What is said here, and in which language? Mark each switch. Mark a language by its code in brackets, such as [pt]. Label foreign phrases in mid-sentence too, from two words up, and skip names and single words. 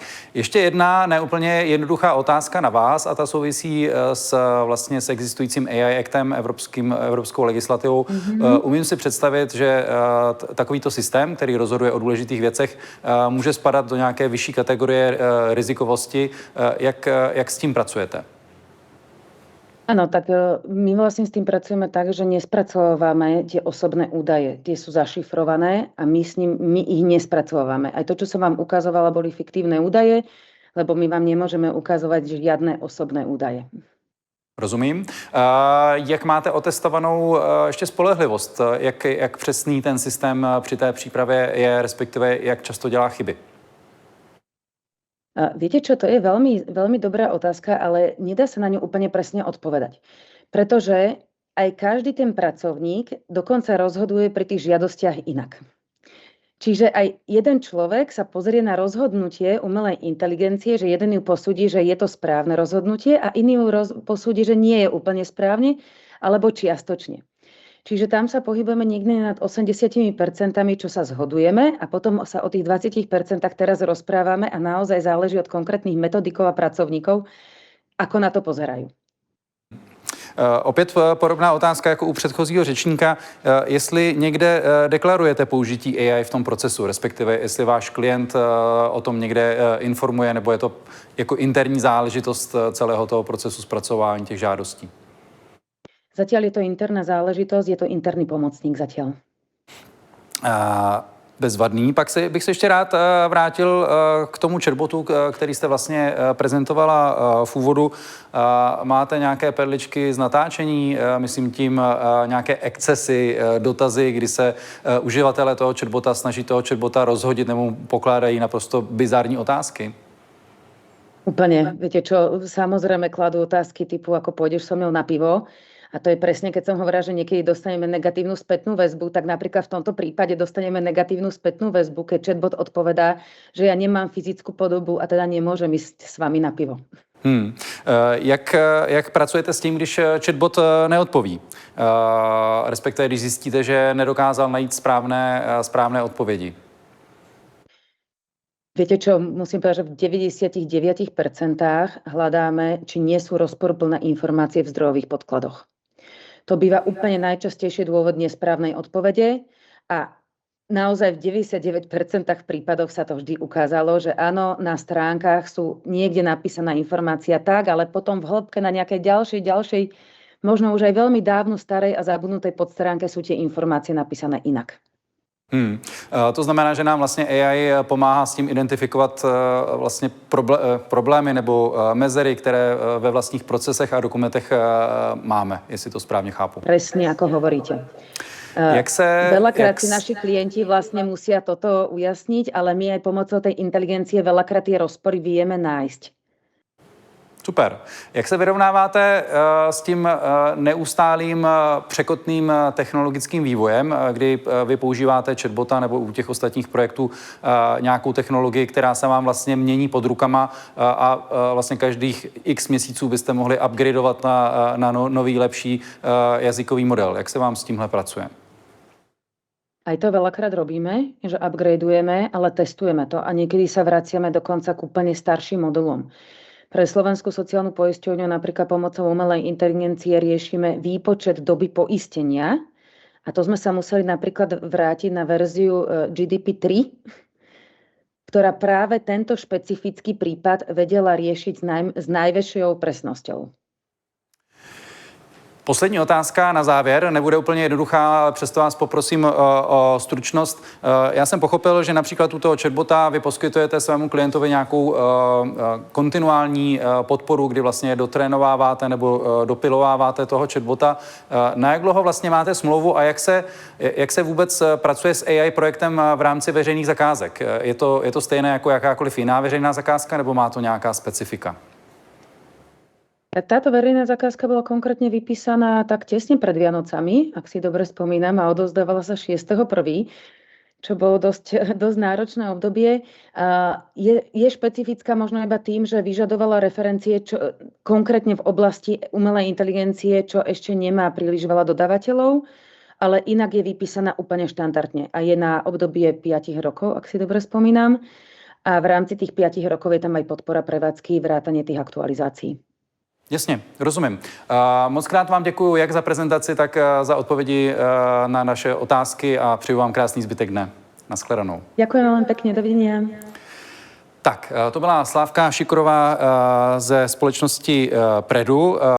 [cs] Ještě jedna neúplně jednoduchá otázka na vás a ta souvisí vlastně s existujícím AI Actem, evropskou legislativou. Umím si představit, že takovýto systém, který rozhoduje o důležitých věcech, může spadat do nějaké vyšší kategorie rizikovosti. Jak s tím pracujete? [sk] Áno, tak my vlastne s tým pracujeme tak, že nespracovávame tie osobné údaje. Tie sú zašifrované a my ich nespracovávame. Aj to, čo som vám ukazovala, boli fiktívne údaje, lebo my vám nemôžeme ukazovať žiadne osobné údaje. [cs] Rozumím. Jak máte otestovanou ještě spolehlivost? Jak přesný ten systém při té přípravě je, respektive jak často dělá chyby? [sk] Viete čo, to je veľmi, veľmi dobrá otázka, ale nedá sa na ňu úplne presne odpovedať. Pretože aj každý ten pracovník dokonca rozhoduje pri tých žiadostiach inak. Čiže aj jeden človek sa pozrie na rozhodnutie umelej inteligencie, že jeden ju posúdi, že je to správne rozhodnutie a iný ju posúdi, že nie je úplne správne alebo čiastočne. Čiže tam sa pohybujeme niekde nad 80%, čo sa zhodujeme a potom sa o tých 20% teraz rozprávame a naozaj záleží od konkrétnych metodikov a pracovníkov, ako na to pozerajú. [cs] Opět podobná otázka jako u předchozího řečníka. Jestli někde deklarujete použití AI v tom procesu, respektive jestli váš klient o tom někde informuje, nebo je to jako interní záležitost celého toho procesu zpracování těch žádostí? [sk] Zatiaľ je to interná záležitosť, je to interný pomocník zatiaľ. [cs] Bezvadný. Pak bych se ještě rád vrátil k tomu chatbotu, který jste vlastně prezentovala v úvodu. Máte nějaké perličky z natáčení, myslím tím nějaké excesy, dotazy, kdy se uživatelé toho chatbota snaží toho chatbota rozhodit nebo pokládají naprosto bizarní otázky? [sk] Úplne. Viete čo, samozrejme kladú otázky typu, ako pôjdeš so mnou na pivo. A to je presne, keď som hovorila, že niekedy dostaneme negatívnu spätnú väzbu, tak napríklad v tomto prípade dostaneme negatívnu spätnú väzbu, keď chatbot odpovedá, že ja nemám fyzickú podobu a teda nemôžem ísť s vami na pivo. [cs] Jak pracujete s tím, když chatbot neodpoví? Respektive, když zjistíte, že nedokázal najít správné odpovědi? [sk] Viete čo, musím povedať, že v 99% hľadáme, či nie sú rozporuplné informácie v zdrojových podkladoch. To býva úplne najčastejšie dôvod nesprávnej odpovede a naozaj v 99% prípadoch sa to vždy ukázalo, že áno, na stránkach sú niekde napísaná informácia tak, ale potom v hĺbke na nejakej ďalšej, možno už aj veľmi dávno starej a zabudnutej podstránke sú tie informácie napísané inak. [cs] To znamená, že nám vlastně AI pomáhá s tím identifikovat vlastně problémy nebo mezery, které ve vlastních procesech a dokumentech máme, jestli to správně chápu. [sk] Presne, ako hovoríte. Veľakrát si naši klienti vlastne musia toto ujasniť, ale my aj pomocou tej inteligencie veľakrát tie rozpory vieme nájsť. [cs] Super. Jak se vyrovnáváte s tím neustálým překotným technologickým vývojem, kdy vy používáte chatbota nebo u těch ostatních projektů nějakou technologii, která se vám vlastně mění pod rukama a vlastně každých x měsíců byste mohli upgradeovat na nový, lepší jazykový model. Jak se vám s tímhle pracuje? [sk] Aj to veľakrát robíme, že upgradeujeme, ale testujeme to a niekedy sa vraciame dokonca k úplne starším modelom. Pre Slovenskú sociálnu poisťovňu napríklad pomocou umelej inteligencie riešime výpočet doby poistenia a to sme sa museli napríklad vrátiť na verziu GDP3, ktorá práve tento špecifický prípad vedela riešiť s najväčšou presnosťou. [cs] Poslední otázka na závěr, nebude úplně jednoduchá, ale přesto vás poprosím o stručnost. Já jsem pochopil, že například u toho chatbota vy poskytujete svému klientovi nějakou kontinuální podporu, kdy vlastně dotrénováváte nebo dopilováváte toho chatbota. Na jak dlouho vlastně máte smlouvu a jak se vůbec pracuje s AI projektem v rámci veřejných zakázek? Je to stejné jako jakákoliv jiná veřejná zakázka nebo má to nějaká specifika? [sk] Táto verejná zakázka bola konkrétne vypísaná tak tesne pred Vianocami, ak si dobre spomínam, a odovzdávala sa 6.1., čo bolo dosť náročné obdobie. Je špecifická možno iba tým, že vyžadovala referencie konkrétne v oblasti umelej inteligencie, čo ešte nemá príliš veľa dodávateľov, ale inak je vypísaná úplne štandardne a je na obdobie 5 rokov, ak si dobre spomínam. A v rámci tých 5 rokov je tam aj podpora prevádzky, vrátanie tých aktualizácií. [cs] Jasně, rozumím. Moc krát vám děkuji jak za prezentaci, tak za odpovědi na naše otázky a přeju vám krásný zbytek dne. Naschledanou. [sk] Ďakujem veľmi pekne, dovidenia. [cs] Tak, to byla Slávka Šikorová ze společnosti Predu.